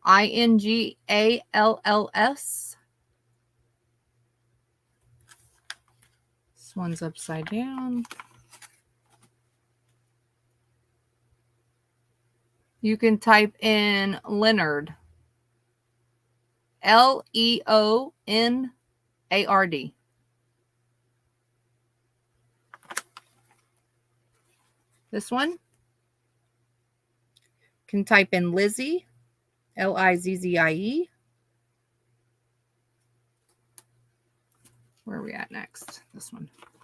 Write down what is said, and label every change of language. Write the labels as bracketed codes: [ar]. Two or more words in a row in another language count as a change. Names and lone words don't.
[en] I-N-G-A-L-L-S. This one's upside down. You can type in Leonard. L-E-O-N-A-R-D. This one. Can type in Lizzie. L-I-Z-Z-I-E. Where are we at next? This one.